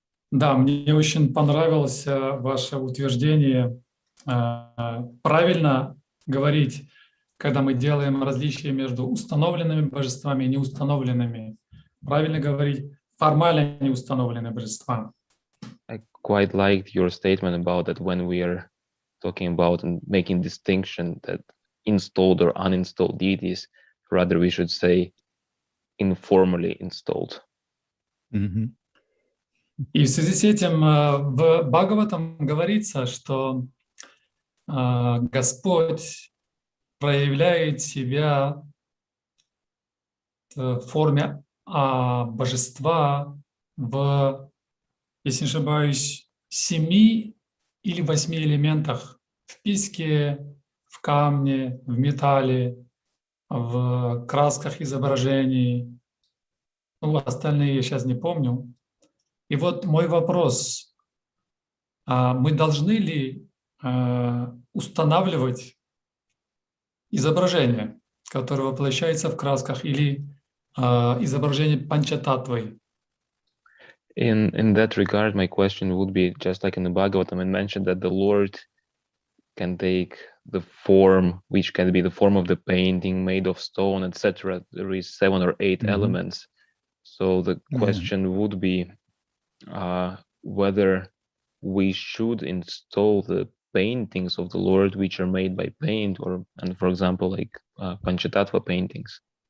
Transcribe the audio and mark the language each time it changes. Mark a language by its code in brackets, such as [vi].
[ru] Да, мне очень понравилось ваше утверждение. Правильно говорить, когда мы делаем различия между установленными божествами и неустановленными. Правильно говорить формально неустановленные божества. [en] I quite liked your statement about that when we are talking about and making distinction that installed or uninstalled deities, rather we should say informally installed. Mm-hmm. [ru] И в связи с этим в Бхагаватам говорится, что Господь проявляет себя в форме божества в, если не ошибаюсь, 7 или 8 элементах: в песке, в камне, в металле, в красках изображений. Ну, остальные я сейчас не помню. И вот мой вопрос: мы должны ли устанавливать изображение, которое воплощается в красках, или изображение панчататвой? [en] In that regard, my question would be, just like in the Bhagavatam, it mentioned that the Lord can take the form, which can be the form of the painting made of stone, etc. There is 7 or 8 elements. So the question would be whether we should install the paintings of the Lord which are made by paint, and for example, like Panchatattva paintings.